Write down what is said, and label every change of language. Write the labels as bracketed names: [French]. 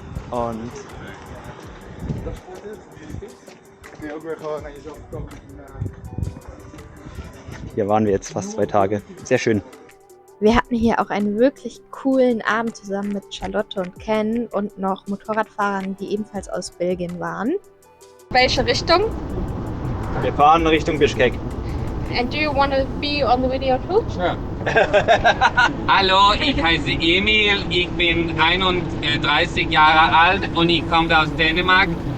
[German] Und hier waren wir jetzt fast 2 Tage. Sehr schön. Wir hatten hier auch einen wirklich coolen Abend zusammen mit Charlotte und Ken und noch Motorradfahrern, die ebenfalls aus Belgien waren. Welche Richtung? Wir fahren Richtung Bischkek. [English] And do you want to be on the video too? [German] Ja. Hallo, ich heiße Emil, ich bin 31 Jahre alt und ich komme aus Dänemark.